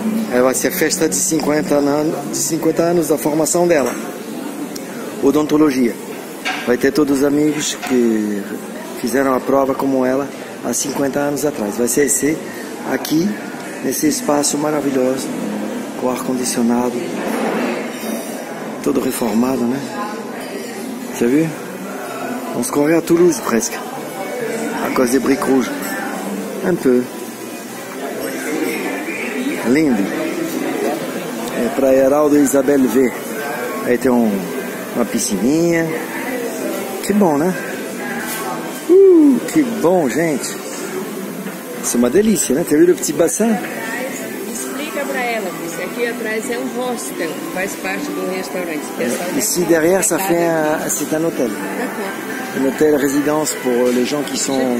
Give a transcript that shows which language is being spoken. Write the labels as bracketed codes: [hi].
[pt] Vai ser a festa de 50 anos da formação dela. Odontologia. Vai ter todos os amigos que fizeram a prova como ela há 50 anos atrás. Vai ser aqui, nesse espaço maravilhoso, com ar-condicionado, todo reformado, né? [fr] T'as vu? On se croirait à Toulouse presque, à cause des briques rouges. Un peu. [pt] Lindo. É para Heraldo e Isabel ver. Aí tem uma piscininha. Que bom, né? Que bom, gente. Isso é uma delícia, né? Tem visto o [fr] petit bassin? [pt] Explica pra ela que isso aqui atrás é um hostel, faz parte do restaurante. [fr] Ici derrière, ça fait c'est un hôtel. D'accord. Un hôtel résidence pour les gens qui sont